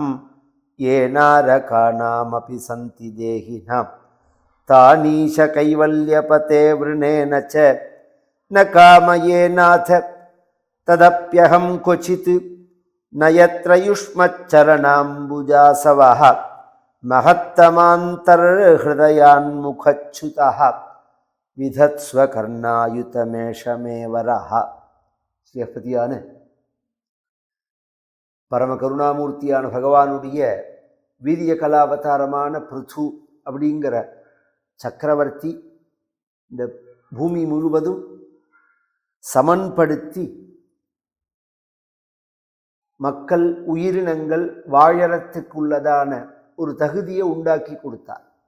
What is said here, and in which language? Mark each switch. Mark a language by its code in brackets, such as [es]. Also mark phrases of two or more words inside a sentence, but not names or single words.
[sa] येनारकाणामपि सन्ति देहिनां, तानीश कैवल्यपते वृणेन च न कामयेनाथ तदप्यहं क्वचित्। न यत्र युष्मच्चरणाम्बुजासवः, महत्तमान्तर्हृदयान्मुखच्युतः। विधत्स्व कर्णायुतमेषमे वरः। [ta] ஸ்ரீயப்பதியான பரம கருணாமூர்த்தியான பகவானுடைய வீரிய கலாவதாரமான பிருத்து அப்படிங்கிற சக்கரவர்த்தி இந்த பூமி முழுவதும் சமன்படுத்தி மக்கள் உயிரினங்கள் வாழறதுக்குள்ளதான ஒரு தகுதியை உண்டாக்கி கொடுத்தார்.